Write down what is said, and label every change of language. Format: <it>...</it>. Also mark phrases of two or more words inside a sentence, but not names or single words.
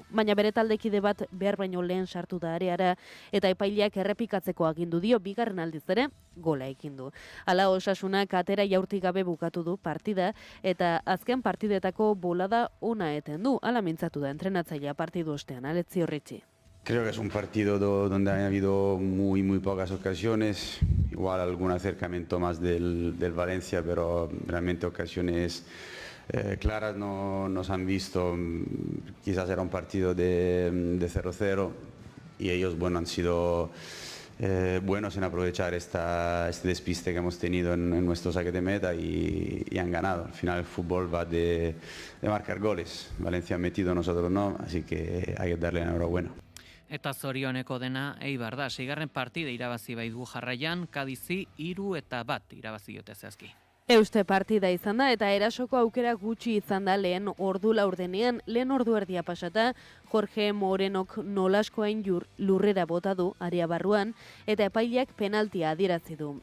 <eu>Baina bere taldekide bat behar baino lehen sartu da areara eta epaileak errepikatzeko agindu dio bigarren aldiz ere gola egin du. Hala Osasunak atera jaurtik gabe bukatu du partida eta azken partidetako bolada ona eten du. Hala mintzatu da entrenatzailea partidu ostean, Aletzi Horritzi.</eu> <es>Creo que es un partido donde ha habido muy pocas ocasiones, igual algún acercamiento más del Valencia, pero realmente ocasiones claras no nos han visto. Quizás era un partido de 0-0 y ellos han sido buenos en aprovechar este despiste que hemos tenido en nuestro saque de meta y han ganado. Al final el fútbol va de marcar goles. Valencia ha metido, nosotros no, así que hay que darle enhorabuena.</es> <eu>Eta zorioneko dena Eibar da, 6. partida irabazi baitu jarraian, Kadizi 3-1 irabazi diote zehazki. Euste partida izan da eta erasoko aukera gutxi izan da lehen ordu laurdenean, lehen ordu erdia pasata, Jorge Morenok nolaskoain lurrera bota du area barruan eta epaileak penaltia adierazi du.</eu>